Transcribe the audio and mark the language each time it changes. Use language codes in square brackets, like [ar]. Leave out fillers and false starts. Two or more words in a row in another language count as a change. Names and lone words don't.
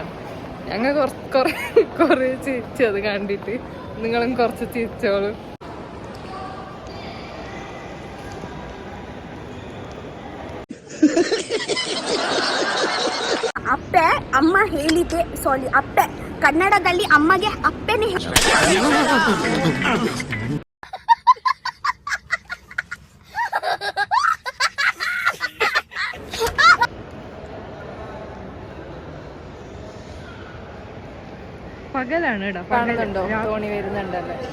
[ml] ഞങ്ങൾ കുറേ ചിരിച്ചു അത് കണ്ടിട്ട്. നിങ്ങളും കുറച്ച് ചിരിച്ചോളൂ. [kn] ಅಪ್ಪೆ ಅಮ್ಮ ಹೇಳಿದೆ, ಸಾರಿ ಅಪ್ಪೆ ಕನ್ನಡದಲ್ಲಿ ಅಮ್ಮಗೆ ಅಪ್ಪೆನೇ [ml] പകലാണ് കേട്ടോ. കാണുന്നുണ്ടോ തോണി വരുന്നുണ്ടല്ലേ.